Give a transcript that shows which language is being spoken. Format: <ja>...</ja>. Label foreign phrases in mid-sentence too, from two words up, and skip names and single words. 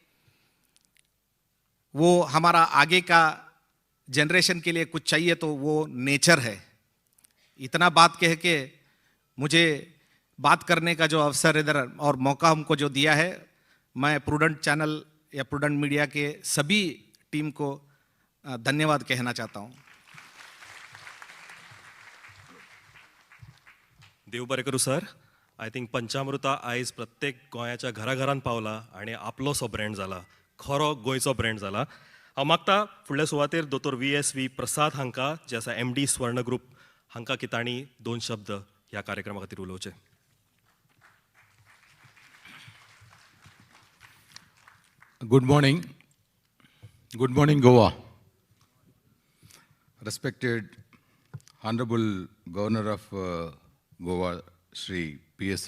<hi>वो हमारा आगे का जनरेशन के लिए कुछ चाहिए तो वो नेचर है। इतना बात कह के मुझे बात करने का जो अवसर इधर और मौका हमको जो दिया है, मैं प्रूडेंट चैनल या प्रूडेंट मीडिया के सभी टीम को धन्यवाद कहना चाहता हूं।</hi> <kok>देव बरें करूं सर।</kok> <en>I think</en> <kok>पंचामृता आयज प्रत्येक गोंयाच्या घराघरान पावला आनी आपलोसो ब्रँड जाला, खरो गोंयचो ब्रँड जाला। हांव मागता फुडल्या सुवातेर दोतोर VSV प्रसाद हांकां, जे आसा MD स्वर्ण ग्रुप, हांकां की तांणी 2 शब्द ह्या कार्यक्रमा खातीर उलोवचे।</kok> <en>Good morning. Good morning, Goa. Respected Honorable Governor of Goa, Shri P.S.</en>